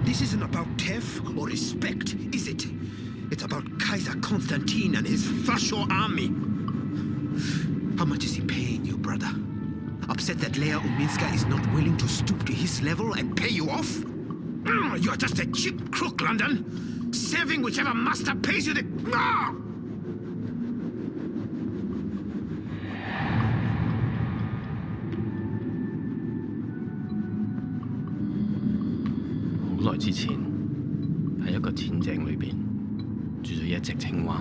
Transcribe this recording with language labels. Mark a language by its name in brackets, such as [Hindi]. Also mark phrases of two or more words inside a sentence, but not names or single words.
[English] This isn't about theft or respect, is it? It's about Kaiser Constantine and his Fascio army. How much is he paying you, brother? Upset that Leia Uminska is not willing to stoop to his level and pay you off? You're just a cheap crook, London. Serving whichever master pays you the... [Cantonese] 好耐之前，喺一個淺井裏邊住咗一隻青蛙。